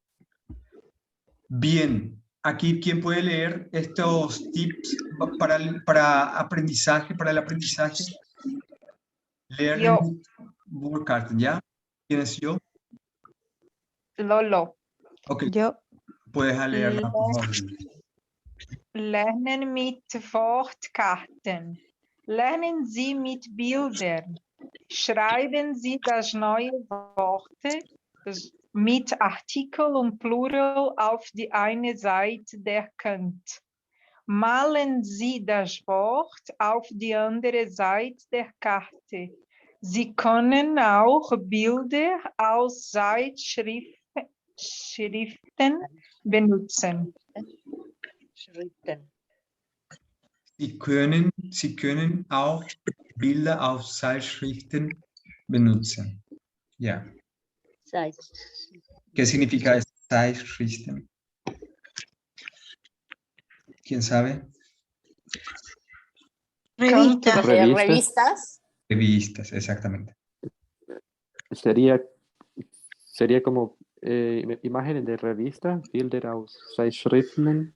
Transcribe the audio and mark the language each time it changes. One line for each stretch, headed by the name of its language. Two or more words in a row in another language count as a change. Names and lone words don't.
Spanish: Bien, aquí, ¿quién puede leer estos tips para aprendizaje, para el aprendizaje? Yo. Burkhardt, ¿ya? ¿Quién es yo? Lolo. Ok, Yo. puedes leerla, por favor.
German: Lernen mit Wortkarten. Lernen Sie mit Bildern. Schreiben Sie das neue Worte mit Artikel und Plural auf die eine Seite der Kante. Malen Sie das Wort auf die andere Seite der Karte. Sie können auch Bilder aus Zeitschriften benutzen. Sie können auch Bilder aus Zeitschriften benutzen. Ja.
Spanish: ¿Qué significa Zeitschriften? ¿Quién sabe? Revistas. Revistas. Revistas, exactamente. Sería como imágenes de revista,
German: Bilder aus Zeitschriften.